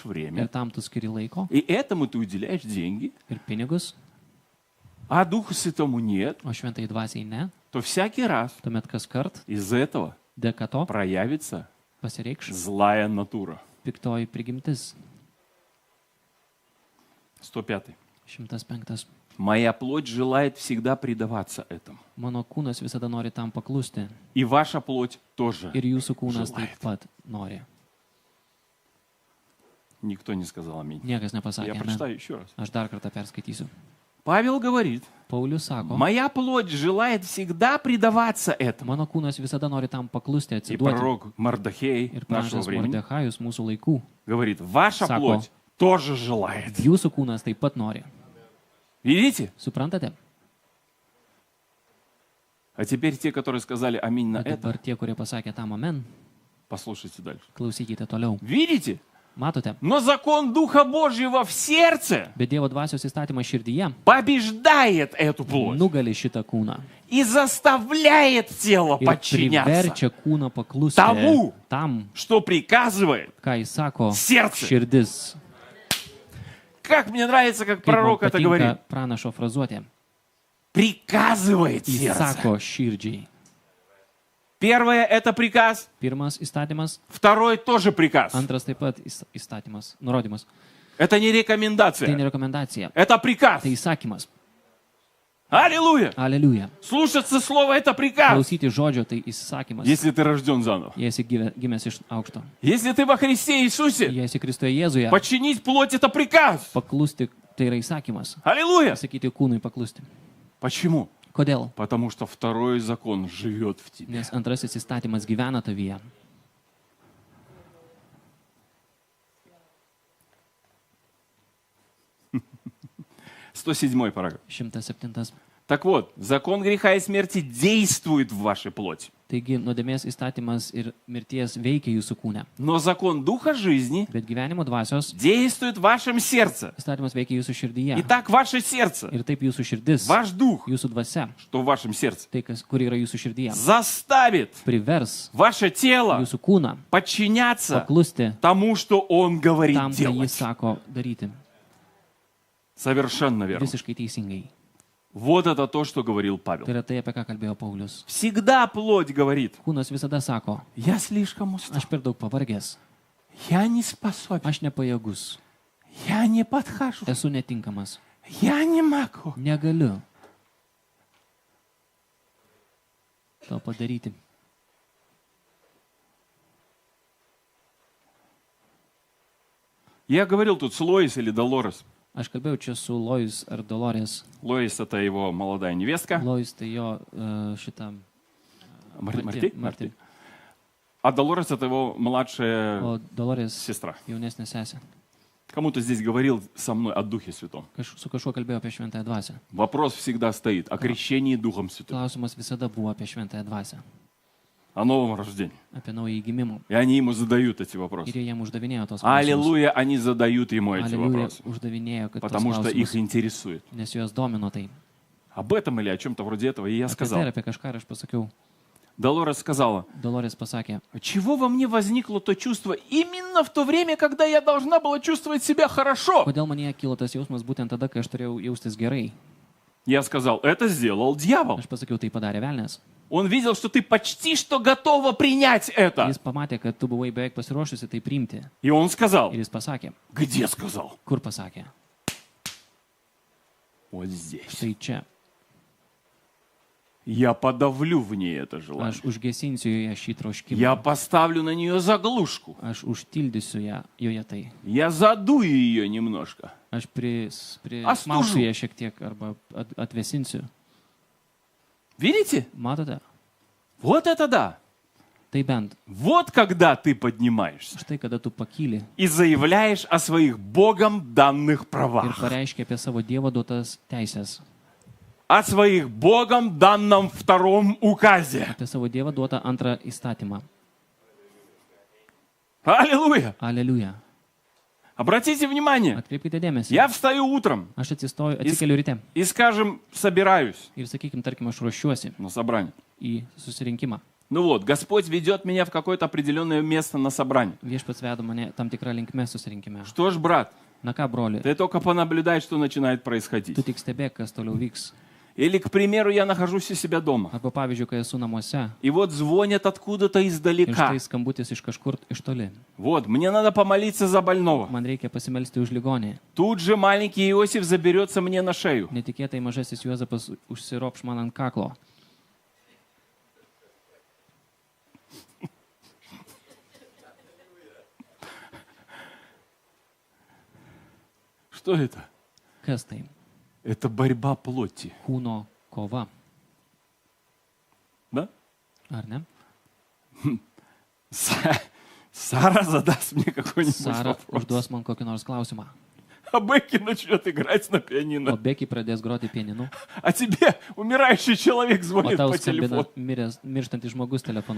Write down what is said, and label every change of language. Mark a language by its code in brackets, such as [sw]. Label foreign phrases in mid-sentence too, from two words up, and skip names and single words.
[lt] ir [ru] время, [lt] tam tu skiri laiko [ru] и этому ты уделяешь деньги, [lt] ir pinigus, [ru] а Духу Святому нет, [lt] o šventai dvasiai ne, [ru] то всякий раз [lt] tuomet kas kart [ru] из этого [lt] dėka to [ru] проявится [lt] pasireikš [ru] злая натура. [lt] piktoji prigimtis. [ru] 105. [lt] 105. [ru] Моя плоть желает всегда предаваться этому. [lt] Mano kūnas visada nori tam paklusti [ru] И ваша плоть тоже. [lt] ir jūsų kūnas [ru] Желает. [lt] taip pat nori. [ru] Никто не сказал аминь. [lt] Niekas [ru] Я [lt] nepasakė, ne. [ru] прочитаю еще раз. [lt] Aš dar kartą perskaitysiu. [ru] Павел говорит, [lt] Paulius sako, [ru] моя плоть желает всегда предаваться этому. [lt] mano kūnas visada nori tam paklusti, [ru] И [lt] atsiduoti. [ru] пророк Мардохей [lt] Ir [ru] нашего [lt] pranašas [ru] времени [lt] Mordechajus mūsų laikų. [ru] говорит, ваша [lt] Sako, [ru] плоть тоже желает. [lt] Jūsų kūnas taip pat nori. [ru] Видите? [lt] Suprantate? [ru] А теперь те, которые сказали аминь на [lt] O [ru] это, [lt] dabar tie, kurie pasakė tam amen, [ru] послушайте дальше. [lt] klausykite toliau. [ru] Видите? [lt] Matote? [ru] Но закон Духа Божьего в сердце [lt] Bet Dievo dvasios įstatymas širdyje [ru] побеждает эту плоть [lt] nugali šitą kūną [ru] и заставляет тело [lt] ir [ru] подчиняться [lt] priverčia kūną paklusti Tamu. tam, [ru] что приказывает [lt] ką jis sako [ru] сердце. [lt] širdis. [ru] Как мне нравится, как [lt] Kaip man [ru] пророк это говорит. [lt] patinka pranašo frazuotė. [ru] Приказывает [lt] Jis [ru] сердце. [lt] sako širdžiai. [ru] Первое – это приказ. [lt] Pirmas įstatymas, [ru] Второй тоже приказ. [lt] antras taip pat įstatymas, nurodymas. [ru] Это не [lt] Tai [ru] рекомендация. [lt] ne rekomendacija, [ru] Это приказ. [lt] tai įsakymas. [ru] Аллилуйя. [lt] Aleliuja. [ru] Слушаться слова – это приказ. [lt] Klausyti žodžio tai įsakymas. [ru] Если ты рожден заново. [lt] Jei esi gimęs iš aukšto. [ru] Если ты во Христе Иисусе, [lt] Jei esi Kristuje Jėzuje, [ru] подчинить плоть – это приказ. [lt] paklusti tai yra įsakymas. [ru] Аллилуйя. [lt] Sakyti kūnui paklusti. [ru] Почему? [lt] Kodėl? [ru] Потому что второй закон живет в тебе. [lt] Nes antrasis įstatymas gyvena tavyje. [ru] Сто 107 параграф. [lt] 107. [ru] Так вот, закон греха и смерти действует в вашей плоти. [lt] Taigi, nuodėmės įstatymas ir mirties veikia jūsų kūne. [ru] Но закон Духа жизни [lt] Bet gyvenimo dvasios [ru] действует в вашем сердце. [lt] įstatymas veikia jūsų širdyje. [ru] Итак, ваше сердце, [lt] Ir taip jūsų širdis, [ru] ваш дух, [lt] jūsų dvasia, [ru] что в вашем сердце, [lt] tai, kur yra jūsų širdyje, [ru] заставит [lt] privers [ru] ваше тело [lt] jūsų kūną [ru] подчиняться [lt] paklusti [ru] тому, что Он говорит [lt] tam, ką jis [ru] делать. [lt] sako daryti. [ru] Совершенно верно. [lt] Visiškai teisingai. [ru] Вот это то, что говорил [lt] Tai [ru] Павел. [lt] yra tai, apie ką kalbėjo Paulius. [ru] Всегда плоть говорит, [lt] Kūnas visada sako, [ru] я слишком устал, [lt] aš per daug pavargęs, [ru] я не способен, [lt] aš nepajėgus, [ru] я не подхожу, [lt] esu netinkamas, [ru] я не могу. [lt] negaliu to padaryti. [ru] Я говорил тут с Лоис или Долорес. [lt] Aš kalbėjau čia su Lois ar Dolores. [ru] Лоис — это его молодая невестка. [lt] Lois tai jo šitą... [ru] Марти. А Долорес — это его младшая [lt] O Dolores [ru] сестра. [lt] jaunesnė sesė. [ru] Кому-то здесь говорил со мной о Духе Святом. [lt] Su kažkuo kalbėjau apie šventąją dvasią. [ru] Вопрос всегда стоит о крещении Духом Святым, [lt] Klausimas visada buvo apie šventąją dvasią. [ru] о новом рождении. [lt] Apie naują gimimą. [ru] И они ему задают эти вопросы. [lt] Ir jie jam uždavinėjo tos klausimus. [ru] Аллилуйя, они задают ему эти [lt] Aleliuja [ru] вопросы, [lt] uždavinėjo, kad tos [ru] потому что их [lt] klausimus, [ru] интересует. [lt] nes juos domino tai. [ru] Об этом или о чем-то вроде этого. И я [lt] Apie tai [ru] сказал. [lt] ir apie kažką ir aš pasakiau. [ru] Долорес сказала: [lt] Dolores pasakė, [ru] чего во мне возникло то чувство именно в то время, когда я должна была чувствовать себя хорошо? [lt] kodėl man kilo tas jausmas būtent tada, kai aš turėjau jaustis gerai. [ru] Я сказал: это сделал дьявол. [lt] Aš pasakiau, tai padarė velnės. [ru] Он видел, что ты почти что готова принять это. [lt] Jis pamatė, kad tu buvai beveik pasiruošusi tai priimti. [ru] И он сказал: [lt] Ir jis pasakė, [ru] где сказал? [lt] kur pasakė? [ru] Вот здесь. [lt] Štai čia. [ru] Я подавлю в ней это желание. [lt] Aš užgesinsiu joje šį troškimą. [ru] Я поставлю на нее заглушку. [lt] Aš užtildysiu joje tai. [ru] Я задую ее немножко. [lt] Aš Aš smausiu tužu. ją šiek tiek arba atvesinsiu. [ru] Видите? [lt] Matote? [ru] Вот это да. [lt] Tai bent. [ru] Вот когда ты поднимаешься [lt] Štai kada tu pakyli [ru] и заявляешь о своих Богом данных [lt] ir [ru] правах, [lt] pareiškia apie savo Dievo duotas teisės. [ru] о своих Богом данном втором указе. [lt] Apie savo Dievą duotą antrą įstatymą. [ru] Аллилуйя! [lt] Aleliuja. [ru] Обратите внимание, [lt] Atkreipkite dėmesį. [ru] я встаю утром [lt] Aš atsikeliu ryte [ru] и, скажем, собираюсь [lt] ir, sakykime, tarkim, aš ruošiuosi [ru] на собрание. [lt] į susirinkimą. [ru] Ну вот, Господь ведет меня в какое-то определенное место на собрание. [lt] Viešpats vedo mane tam tikrą linkmę susirinkime. [ru] Что ж, брат, [lt] Na ką, broli, [ru] ты только понаблюдай, что начинает происходить. [lt] tu tik stebėk, kas toliau vyks. [ru] Или, к примеру, я нахожусь у себя дома. [lt] Arba pavyzdžiui, kai esu namuose [ru] И вот звонят откуда-то [lt] ir [ru] издалека. [lt] štai skambutis iš kažkur iš toli. [ru] Вот, мне надо помолиться за больного. [lt] Man reikia pasimelsti už ligonį. [ru] Тут же маленький Иосиф заберется мне на шею. [lt] Netikėtai mažasis Juozapas užsiropš man ant kaklo. [ru] Что это? [lt] Kas tai? [ru] Это борьба плоти. [lt] Kūno kova. [ru] Да? [lt] Ar ne? [ru] Сара задаст мне какой-нибудь [lt] Sara [ru] вопрос. [lt] užduos man kokį nors klausimą. [ru] А Бекки начнет играть на [lt] O [ru] пианино. [lt] Becky pradės groti pianinu. [ru] А тебе умирающий человек [lt] O [ru] звонит [lt] tau [ru] по [lt] skambina [ru] телефону. [lt] mirštantis žmogus telefonu.